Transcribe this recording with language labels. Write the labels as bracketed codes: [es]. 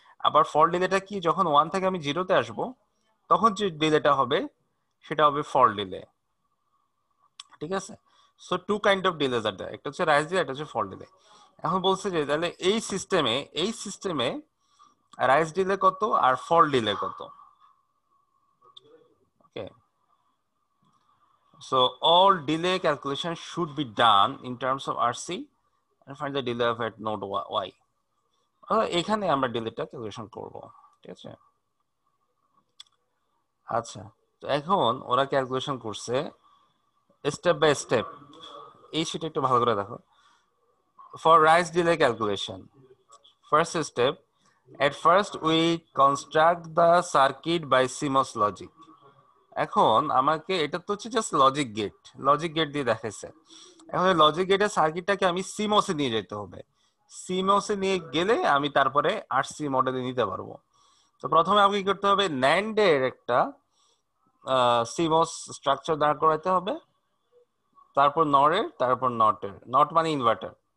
[bn] আবার ফল্ট ডিলেটা কি, যখন 1 থেকে আমি 0 তে আসব তখন যে ডিলেটা হবে সেটা হবে ফল্ট ডিলে, ঠিক আছে। [en] so two kind of delays are there, [bn] একটা হচ্ছে রাইজ ডিলে, একটা হচ্ছে ফল্ট ডিলে। এখন বলছে যে তাহলে এই সিস্টেমে রাইজ ডিলে কত আর ফল্ট ডিলে কত। [en] Okay, so all delay calculation should be done in terms of RC and find the delay of at node Y। [bn] এখানে আমরা ডিলেটা ক্যালকুলেশন করব, ঠিক আছে। আচ্ছা, তো এখন ওরা ক্যালকুলেশন করছে স্টেপ বাই স্টেপ, এই সেটা একটু ভালো করে দেখো। [en] For rise delay calculation, first step, at first we construct the circuit by CMOS logic। [bn] এখন আমাকে এটা তো হচ্ছে জাস্ট লজিক গেট দিয়ে দেখাইছে, এখন লজিক গেটের সার্কিটটাকে আমি সিমোসে নিয়ে যেতে হবে, সিমোসে নিয়ে গেলে আমি তারপরে আরসি মডেলে নিতে পারবো। তো প্রথমে আমাকে কি করতে হবে, ন্যান্ডের একটা সিমোস স্ট্রাকচার দাঁড় করাতে হবে, তারপর নরের, তারপর নটের, নট মানে ইনভার্টার।